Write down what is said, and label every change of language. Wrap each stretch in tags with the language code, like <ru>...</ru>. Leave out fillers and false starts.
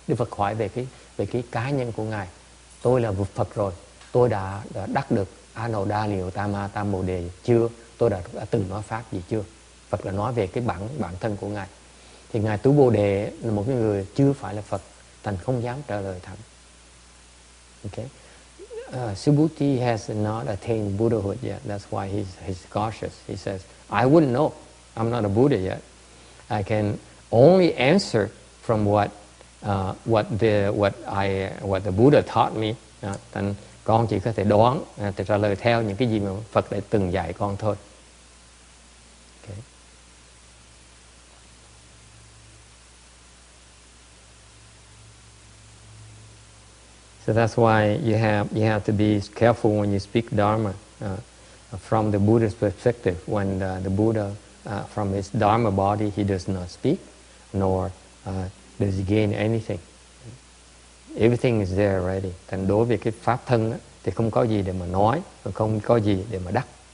<vi>Đức Phật hỏi về cái cá nhân của Ngài. Tôi là Phật rồi. Tôi đã đắc được A Nậu Đa Liều Tam Ma Tam Bồ Đề chưa? Tôi đã từng nói pháp gì chưa? Phật là nói về cái bản thân của Ngài. Thì Ngài Tu Bồ Đề là một người chưa phải là Phật, thành không dám trả lời thẳng.</vi> <en>Okay. Subhuti has not attained Buddhahood yet. That's why he's cautious. He says, I wouldn't know. I'm not a Buddha yet. I can only answer from what the Buddha taught me.</en> <vi>Thành con chỉ có thể đoán, để trả lời theo những cái gì mà Phật đã từng dạy con thôi.</vi> <en>Okay. So that's why you have to be careful when you speak Dharma from the Buddha's perspective. When the Buddha, from his Dharma body, he does not speak, nor does he gain anything. Everything is there already.</en> <vi>Thành đối với cái pháp thân đó, thì không có gì để mà nói, và không có gì để mà đắc.</vi>